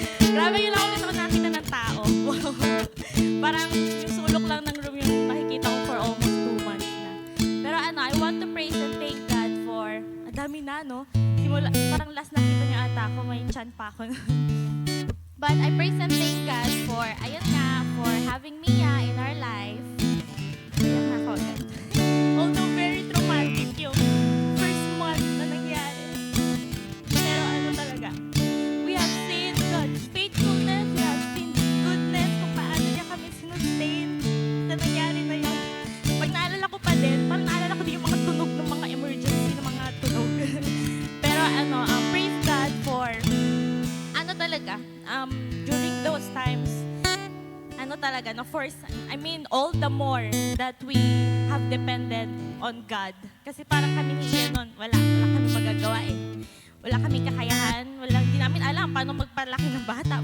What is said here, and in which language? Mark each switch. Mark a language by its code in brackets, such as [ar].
[tl] Grabe yun lang ulit ako nakita ng tao. Parang yung sulok lang ng room yung makikita ko [en] for almost 2 months [tl] na. [en] Pero I want to praise and thank God for, [tl] ang dami na, [en] no? [tl] Parang last nakita niyo ata ako, may chan pa ako. [en] But I praise and thank God for, [tl] ayun nga, [en] for having Mia in our life. [tl] Ayan nga ako agad. [en] Although very traumatic [tl] yung first month na nangyari. [en] Pero talaga, we have seen God's faithfulness, we have seen His goodness, [tl] kung paano niya kami sinustain sa nangyari na yun. Pag naalala ko pa din, parang naalala ko din yung mga tunog ng mga emergency, ng mga tunog. [en] Pero praise God for, talaga, during those times, talaga, all the more that we have depended on God. [tl] Kasi parang kami ni Ian nun, wala kami magagawa eh. Wala kami kakayahan, hindi namin alam paano magpalaki ng bata.